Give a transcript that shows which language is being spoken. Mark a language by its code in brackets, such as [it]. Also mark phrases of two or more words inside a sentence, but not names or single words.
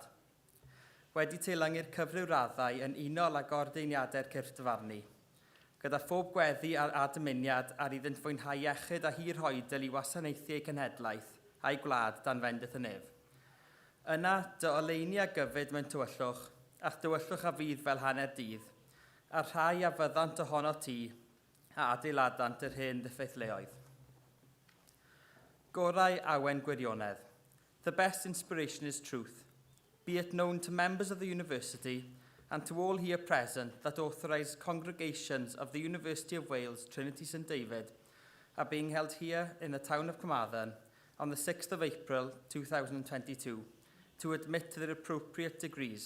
[cy] Wedi teilyngu'r cyfryw raddau yn unol ag ordeiniadau'r cyrff dyfarnu, gyda phob gweddi a dymuniad ar iddynt fwynhau iechyd a hir hoedl i wasanaethu eu cenhedlaeth a'i gwlad dan fendith y nef. Yna, dy oleini a gyfyd mewn tywyllwch, a'ch dywyllwch a fydd fel hanner dydd, a rhai a fyddant ohono ti, a adeiladant yr hen ddiffeithleoedd. Gorau awen gwirionedd. [en] The best inspiration is truth. Be it known to members of the university and to all here present that authorised congregations of the University of Wales, Trinity St David, are being held here in the town of Carmarthen on the 6th of April 2022 to admit to their appropriate degrees.